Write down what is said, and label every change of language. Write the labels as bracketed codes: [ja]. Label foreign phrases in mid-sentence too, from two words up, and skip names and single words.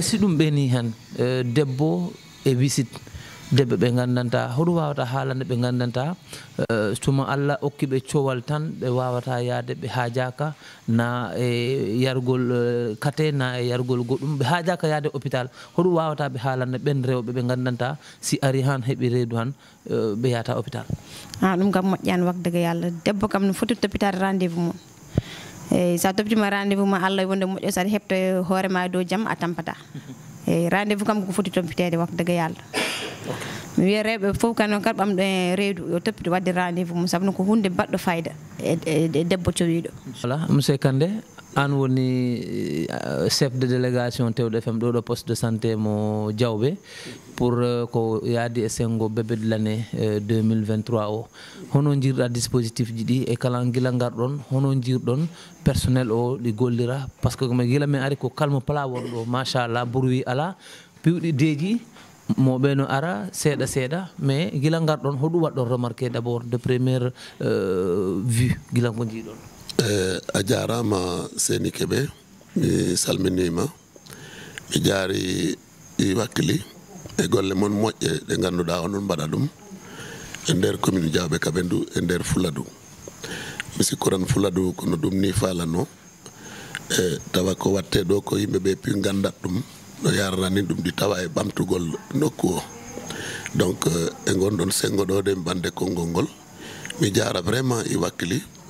[ff] si ɗum ɓeni han debbo e visite debbe ɓe gandanta hoɗum wawata haalande ɓe gandanta tuma Allah okkiɓe cowal tan ɓe wawata yaade ɓe haajaka na e yargol kate na e yargol goɗɗum ɓe haajaka yaade hôpital hoɗum wawata ɓe haalande ɓen rewɓe ɓe gandanta si ari han heeɓi reedu han ɓe yahata hôpital ɗum kam moƴƴani wakdege Allah debbo kam no foti toppitade rendez-vous mum eyyi sa toppitima rendez-vous ma Allah wonde moƴƴo saɗa heɓta hoorema dow jaam a tampata eyyi rendez-vous kam ko foti toppitede wakdege Allah mi wiya rewɓe fof kanon kadi ɓamɗo e reedu yo toppito wadde rendez-vous mum saabu ko hunde baɗɗo fayida e debbo cowiɗo [fr] voilà monsieur [ff] Kandé an woni [fr] chef de délégation [ff] Tewɗo FM ɗo [fr] poste de santé [ff] mo Diawɓe pour ko yaadi e sengo [fr] bébé de l'année [ff] 2023 o hono jirɗa dispositif ji ɗi e kala gila garɗon hono jirɗon personnel o ɗi gollira [fr] par ce que [ff] mi gila min ari ko kalmo pala won ɗo machallah bruit ala piwɗi deeji mo ɓeno ara seeɗa seeɗa mais gila garɗon hoɗum waɗɗon [fr] remarqué d' abord de première vue [ff] gila ko jiiɗon a jarama Seni Keɓe mi salminima mi jaari ɗi wakkili e golle moon moƴƴe ɗe ganduɗa onon mbaɗa ɗum e nder commune Diawɓe Kaɓendu e nder Fuladu mi sikkuran Fuladu kono ɗum ni falano e tawa ko watte ɗo ko yimɓeɓe pi gandat ɗum no yarani ɗum ɗi tawa e ɓamtugol nokku o donc e gonɗon sengo ɗo de bande konngol ngol mi jara vraiment i wakkili